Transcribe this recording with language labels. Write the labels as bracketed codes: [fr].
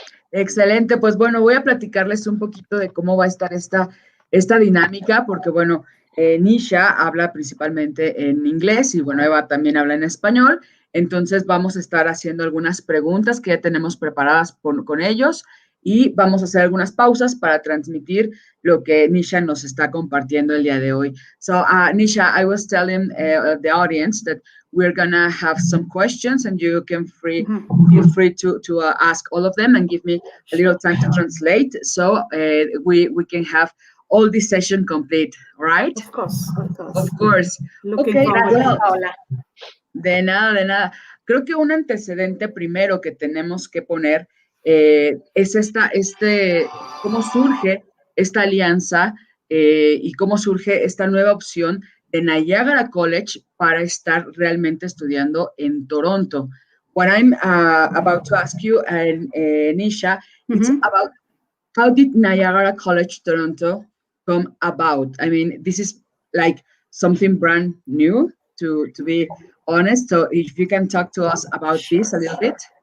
[es] Excelente, pues bueno, voy a platicarles un poquito de cómo va a estar esta dinámica, porque bueno, Nisha habla principalmente en inglés y bueno, Eva también habla en español, entonces vamos a estar haciendo algunas preguntas que ya tenemos preparadas con ellos y vamos a hacer algunas pausas para transmitir lo que Nisha nos está compartiendo el día de hoy. [en] So, Nisha, I was telling the audience that we're gonna have some questions and you can feel free to ask all of them and give me a little time to translate so we can have all this session complete, right? Of course. Of course. Looking Okay, forward. well, Paola. [es] de nada. Creo que un antecedente primero que tenemos que poner es cómo surge esta alianza y cómo surge esta nueva opción de Niagara College para estar realmente estudiando en Toronto. [en] What I'm about to ask you, Nisha, it's about how did Niagara College Toronto come about? I mean, this is like something brand new, to be honest. So if you can talk to us about this a little bit.